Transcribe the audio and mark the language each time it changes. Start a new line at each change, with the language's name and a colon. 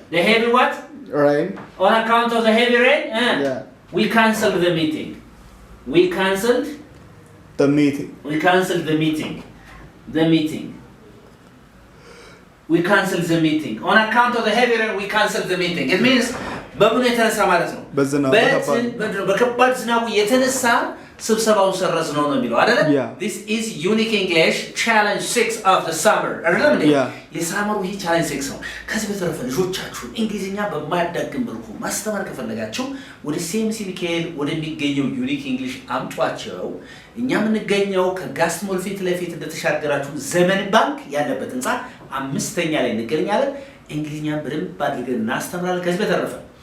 English: The heavy what? Rain. On account of the heavy rain? Yeah. We cancelled the meeting. We cancelled the meeting. We cancelled the meeting. We cancelled the meeting. On account of the heavy rain, we cancelled the meeting.
Amharic: It means በምን የተነሳ ማለት ነው? በከባድ ዝናቡ የተነሳ ስብሰባውን ሰረዝ ነው የሚለው አይደል?
English: This is unique English challenge 6 of the summer.
Amharic: አይደለም እንዴ? የሳመሩ ይሄ challenge 6 ነው። ከዚህ በተረፈ ልጆቻችሁን እንግሊዝኛ በማያዳግም መልኩ ማስተማር ከፈለጋችሁ ወደ CMC ሚካኤል ወደሚገኘው ዩኒክ እንግሊሽ አምጧቸው። እኛ የምንገኘው ከጋስትሞል ፊት ለፊት እንደተሻገራችሁ ዘመን ባንክ ያለበት ህንጻ 5ኛ ላይ እንገኛለን። እንግሊዝኛን በደንብ አድርገን እናስተምራለን። ከዚህ በተረፈ